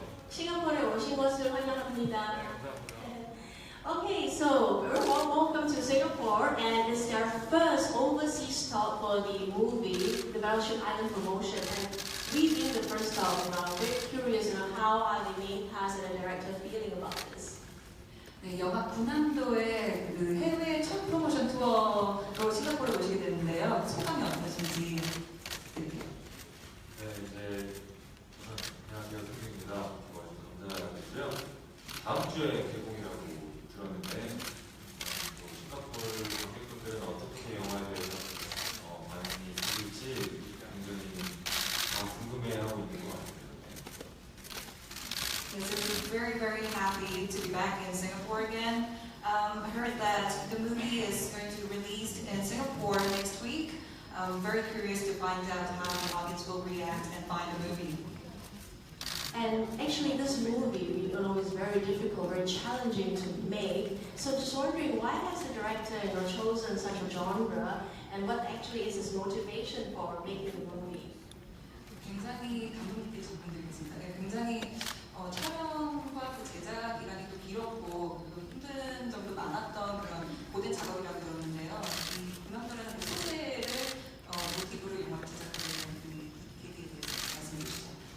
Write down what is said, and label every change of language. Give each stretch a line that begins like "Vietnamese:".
Korean: 싱가포르에 오신 것을 환영합니다.
English: Okay, so welcome to Singapore, and it's their first overseas stop for the movie, the Battleship Island promotion. And we being the first stop, we're very curious, how are the main cast and the director feeling about this?
Korean: 네, 영화 군함도의 그 해외 첫 프로모션 투어로 싱가포르에 오시게 됐는데요. 소감이 어떠신지 드릴게요. 네, 이제 우선 안녕하세요, 승민입니다. 감사드리고요. 다음 주에 개봉이라고 들었는데 싱가포르 관객분들은 어떻게 영화에 대해서 많이 보실지 굉장히 궁금해하고 있는 것 같아요.
English: Yes, we're very happy to be back in Singapore again. I heard that the movie is going to be released in Singapore next week. I'm very curious to find out how the audience will react and find the movie. And actually this movie, is very difficult, very challenging to make. So just wondering, why has the director chosen such a genre, and what actually is his motivation for making the movie?
Korean: 굉장히 감동깊게 작품들이었습니다. 굉장히 촬영과 그 제작 기간이 또 길었고 힘든 점도 많았던 그런 고된 작업이라고 들었는데요. 이 군함도라는 그 소재를 모티브로 영화를 제작하는 계기에 대해서 말씀해 주시죠.